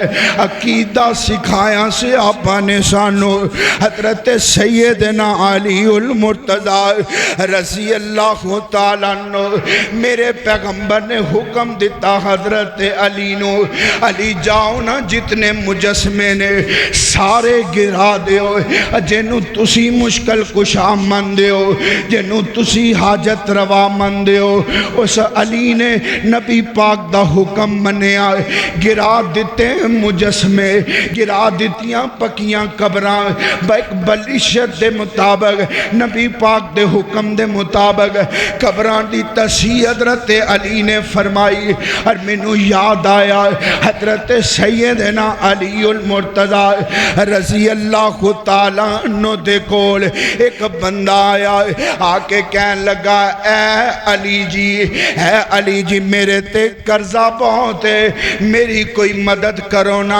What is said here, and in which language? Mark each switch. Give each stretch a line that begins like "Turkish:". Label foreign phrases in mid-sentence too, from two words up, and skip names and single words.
Punjabi: عقیدہ سکھایا سے آپا نے سانو حضرت سیدنا علی المرتضی رضی اللہ تعالیٰ عنہ میرے پیغمبر نے حکم دیتا حضرت علی نو علی جاؤ نا جتنے مجسمے نے سارے گرا دیو جنو تسی مشکل کشا من دیو جنو تسی حاجت روا من دیو. اس علی نے نبی پاک دا حکم منیا گرا دیتے مجسمے گرا دیتیاں پکیاں قبران بیک بلشت دے مطابق نبی پاک دے حکم دے مطابق قبران دی تصحیح حضرت علی نے فرمائی. اور منو یاد آیا حضرت سیدنا علی المرتضی رضی اللہ تعالیٰ عنہ دے کول ایک بندہ آیا آکے کہن لگا اے علی جی میرے تے قرضہ بہت ہے ہے میری کوئی مدد کرو نا۔